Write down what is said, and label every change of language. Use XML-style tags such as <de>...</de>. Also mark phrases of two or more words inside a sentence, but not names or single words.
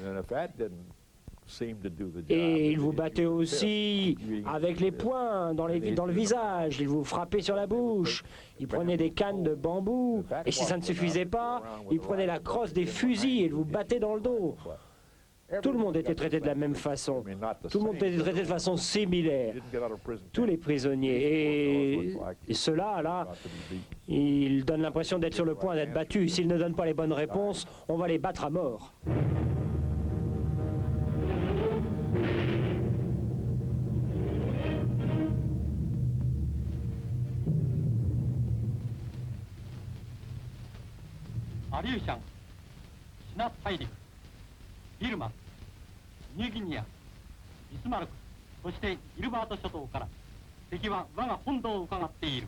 <fr>Et ils vous battaient aussi avec les poings dans le visage, ils vous frappaient sur la bouche, ils prenaient des cannes de bambou, et si ça ne suffisait pas, ils prenaient la crosse des fusils et ils vous battaient dans le dos. Tout le monde était traité de la même façon, tout le monde était traité de façon similaire, tous les prisonniers. Et ceux-là, là, ils donnent l'impression d'être sur le point d'être battus. S'ils ne donnent pas les bonnes réponses, on va les battre à mort.</fr> <ja>アリューシャン、シナ大陸、ビルマ、ニューギニア、ビスマルク、そしてギルバート諸島から敵は我が本土を伺っている。</ja>